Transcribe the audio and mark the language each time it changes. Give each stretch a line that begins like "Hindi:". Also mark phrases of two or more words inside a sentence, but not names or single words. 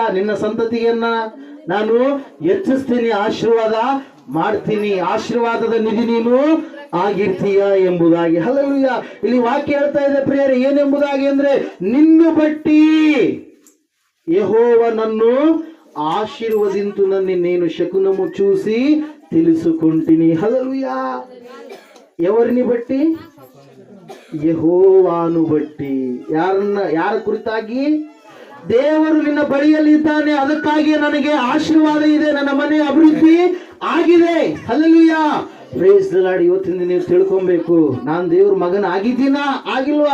Kannada: ನಿನ್ನ ಸಂತತಿಯನ್ನ ನಾನು ಹೆಚ್ಚಿಸ್ತೀನಿ, ಆಶೀರ್ವಾದ ಮಾಡ್ತೀನಿ, ಆಶೀರ್ವಾದದ ನಿಧಿ ನೀನು ಆಗಿರ್ತೀಯ ಎಂಬುದಾಗಿ. ಹಲ್ಲೆಲೂಯಾ. ಇಲ್ಲಿ ವಾಕ್ಯ ಹೇಳ್ತಾ ಇದೆ ಪ್ರಿಯರೇ, ಏನೆಂಬುದಾಗಿ ಅಂದ್ರೆ, ನಿನ್ನು ಬಟ್ಟಿ ಯೆಹೋವನನ್ನು
Telugu: ఆశీర్వదింతు నన్ను నేను శకునము చూసి తెలుసుకుంటిని.
Kannada: హల్లెలూయా.
Telugu: ఎవరిని బట్టి?
Kannada: ಯೆಹೋವನು ಬಟ್ಟಿ. ಯಾರ ಕುರಿತಾಗಿ? ದೇವರು ನಿನ್ನ ಬಳಿಯಲ್ಲಿದ್ದಾನೆ, ಅದಕ್ಕಾಗಿ ನನಗೆ ಆಶೀರ್ವಾದ ಇದೆ, ನನ್ನ ಮನೆ ಅಭಿವೃದ್ಧಿ ಆಗಿದೆ.
English: ಹಲ್ಲೆಲೂಯಾ. Praise the Lord.
Kannada: ಇವತ್ತಿಂದ ನೀವು ತಿಳ್ಕೊಬೇಕು, ನಾನು ದೇವ್ರ ಮಗನ ಆಗಿದ್ದೀನಾ, ಆಗಿಲ್ವಾ?